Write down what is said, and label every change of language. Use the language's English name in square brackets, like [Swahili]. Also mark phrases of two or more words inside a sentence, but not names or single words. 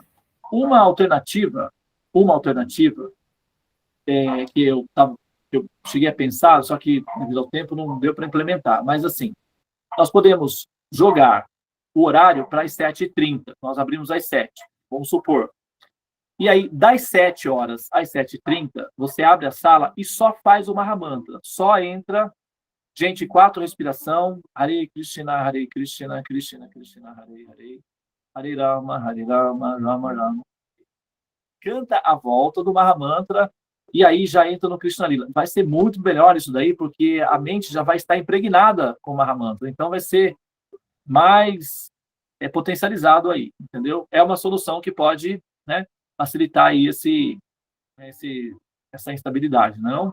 [Portuguese] Uma alternativa que eu cheguei a pensar, só que devido ao tempo não deu para implementar, mas assim, nós podemos jogar o horário para as 7h30, nós abrimos às 7h, vamos supor. E aí, das 7 horas às 7h30, você abre a sala e só faz o Mahamantra, só entra, gente, 4 respiração, [Sanskrit] हरे कृष्ण, कृष्ण कृष्ण, हरे हरे, हरे राम, राम राम. [Portuguese] Canta a volta do Mahamantra e aí já entra no Krishna Lila. Vai ser muito melhor isso daí, porque a mente já vai estar impregnada com o Mahamantra. Então vai ser mais potencializado aí, entendeu? É uma solução que pode, né, facilitar aí essa instabilidade, não?